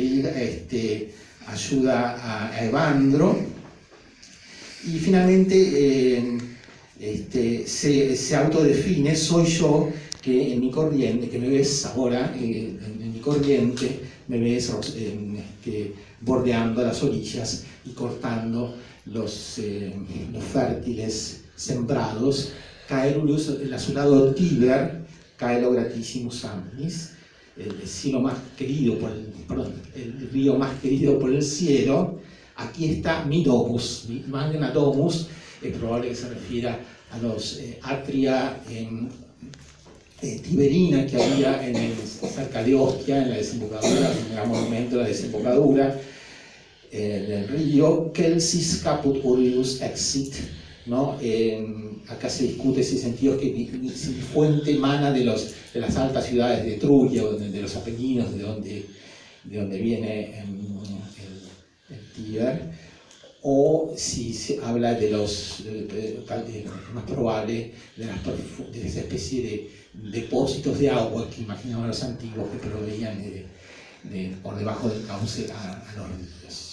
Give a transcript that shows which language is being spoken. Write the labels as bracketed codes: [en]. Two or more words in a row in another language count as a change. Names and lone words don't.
[es] pedir ayuda a Evandro, y finalmente se autodefine: soy yo que en mi corriente, que me ves ahora, en mi corriente, me ves bordeando las orillas y cortando los fértiles sembrados. [la] Caerulus, [es] el azulado [la] Tiber, caelo gratissimus amnis, [es] el cielo más querido el río más querido por el cielo. Aquí está mi domus, mi [la] magna domus. [es] Es probable que se refiera a los [la] atria tiberina [es] que había cerca de Ostia, en la desembocadura, en el gran monumento de la desembocadura del río. [la] Celsis caput Urbius exit, [es] ¿no? Acá se discute ese sentido, que si fuente emana de las altas ciudades de Etruria, de los Apeninos, de donde viene el Tíber, o si se habla de más probable, de esa especie de depósitos de agua que imaginaban los antiguos, que proveían por debajo del cauce a los ríos.